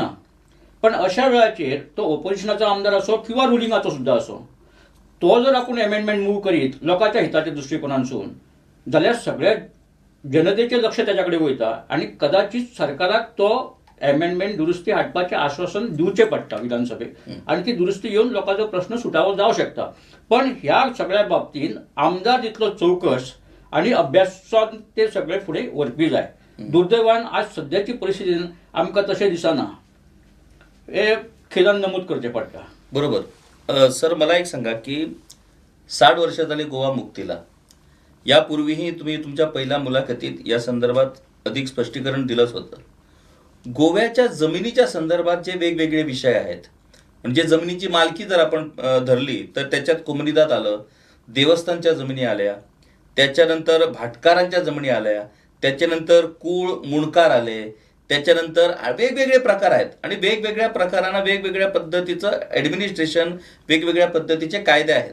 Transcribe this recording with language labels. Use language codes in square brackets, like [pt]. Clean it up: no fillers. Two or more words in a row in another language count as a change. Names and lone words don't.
[kok] पण अशा वेळाचेर तो ओपोजिशनाचो आमदार असो किंवा रुलिंगाचो सुद्धा असो, तो जर आपूण [en] amendment move [kok] करीत लोकांच्या हिताच्या दृश्टिकोनानसून जाल्यार सगळ्या जनतेचें लक्ष त्याच्या कडेन वयता आणि कदाचित सरकाराक तो एमेंडमेंट दुरुस्ती हाडपाचें आश्वासन दिवचें पडटा विधानसभेक आणि ती दुरुस्ती येवन लोकांचो प्रश्न सुटावो जावं शकता. पण ह्या सगळ्या बाबतींत आमदार जितलो चौकस आणि अभ्यासान ते सगळे फुडें व्हरपी जाय. दुर्दैवान आज सद्याची परिस्थितीन आमकां तशें दिसना. हे खिलान नमूद करचें पडटा. [mr] बरोबर. सर, मला एक सांगा की 60 वर्ष झाले गोवा मुक्तीला. यापूर्वीही तुम्ही तुमच्या पहिल्या मुलाखतीत या संदर्भात अधिक स्पष्टीकरण दिलंच होतं. गोव्याच्या जमिनीच्या संदर्भात जे वेगवेगळे विषय आहेत, म्हणजे जमिनीची मालकी जर आपण धरली तर त्याच्यात कुमरीदात आलं, देवस्थानच्या जमिनी आल्या, त्याच्यानंतर भाटकारांच्या जमिनी आल्या, त्याच्यानंतर कुळ मुणकार आले, त्याच्यानंतर वेगवेगळे प्रकार आहेत आणि वेगवेगळ्या प्रकारांना वेगवेगळ्या पद्धतीचं ॲडमिनिस्ट्रेशन, वेगवेगळ्या पद्धतीचे कायदे आहेत.